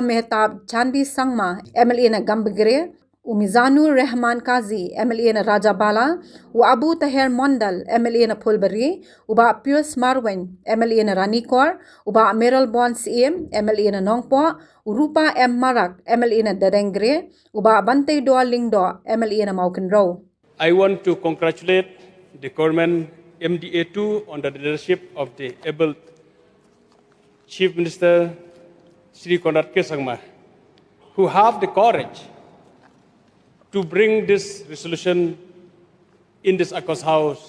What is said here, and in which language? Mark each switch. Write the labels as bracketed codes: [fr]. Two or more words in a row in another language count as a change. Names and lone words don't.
[kha] Mehtab Chandi Sangma, MLA na Gambagire, Mizanur Rahman Kazi, MLA na Rajabala, Abu Taher Mondal, MLA na Pulbari, uba Pius Marwen, MLA na Ranikor, uba Meral Bons AM, MLA na Nongpo, Rupa M. Marak, MLA na Darengre, uba Bante Doa Lingdo, MLA na Maukenro. [en] I want to congratulate the government MDA2 on the leadership of the able Chief Minister Shri Konrad K. Sangma, who have the courage to bring this resolution in this Akos House.